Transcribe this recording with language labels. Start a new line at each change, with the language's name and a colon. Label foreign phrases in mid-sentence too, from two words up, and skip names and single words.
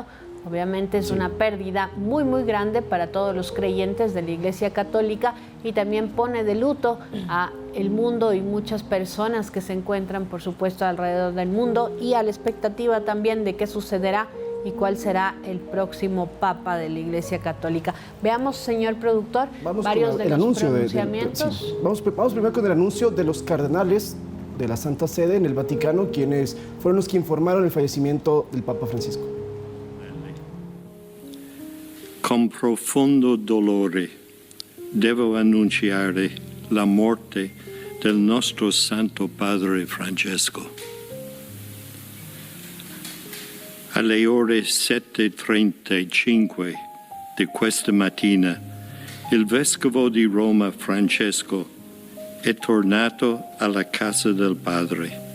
Spanish: Obviamente es una pérdida muy, muy grande para todos los creyentes de la Iglesia Católica y también pone de luto a el mundo y muchas personas que se encuentran, por supuesto, alrededor del mundo y a la expectativa también de qué sucederá y cuál será el próximo Papa de la Iglesia Católica. Veamos, señor productor, varios de los pronunciamientos. Vamos primero con el anuncio de los cardenales de la Santa Sede en el Vaticano, quienes fueron los que informaron el fallecimiento del Papa Francisco.
Italian: Con profondo dolore devo annunciare la morte del nostro Santo Padre Francesco. Alle ore 7:35 di questa mattina, il Vescovo di Roma Francesco è tornato alla casa del Padre.